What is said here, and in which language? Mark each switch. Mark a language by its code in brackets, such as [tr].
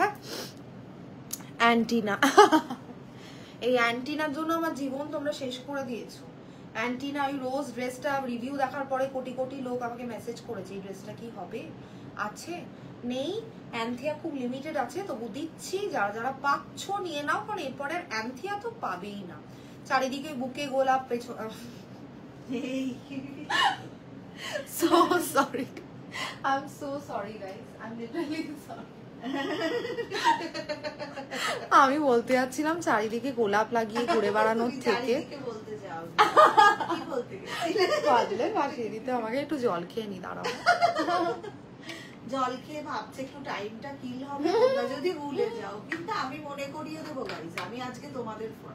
[bn] হ্যাঁ, অ্যান্টিনা এই অ্যান্টিনার জন্য আমার জীবন তোমরা শেষ করে দিয়েছো। অ্যান্টিনা ওই রোজ ড্রেসটা রিভিউ দেখার পরে কোটি কোটি লোক আমাকে মেসেজ করেছে এই ড্রেসটা কি হবে, আছে নেই। অ্যান্থিয়া খুব লিমিটেড আছে, তবু দিচ্ছি। যারা যারা পাচ্ছ নিয়ে নাও, কারণ এরপরের অ্যান্থিয়া তো পাবেই না। চারিদিকে বুকে গোলাপ, পেছন [en] so sorry, I'm so sorry guys, I'm literally sorry. [bn] আমি বলতে যাচ্ছিলাম চারিদিকে গোলাপ লাগিয়ে ঘুরে বেড়ানোর থেকে বলতে যাও কি বলতে বাদলে ভাসিয়ে দিতে আমাকে একটু জল খেয়ে নি দাঁড়াও। জল খেয়ে ভাবছে একটু টাইমটা কিল হবে, তোমরা যদি ভুলে যাও, কিন্তু আমি মনে করিয়ে দেবো গাইস, আমি আজকে তোমাদের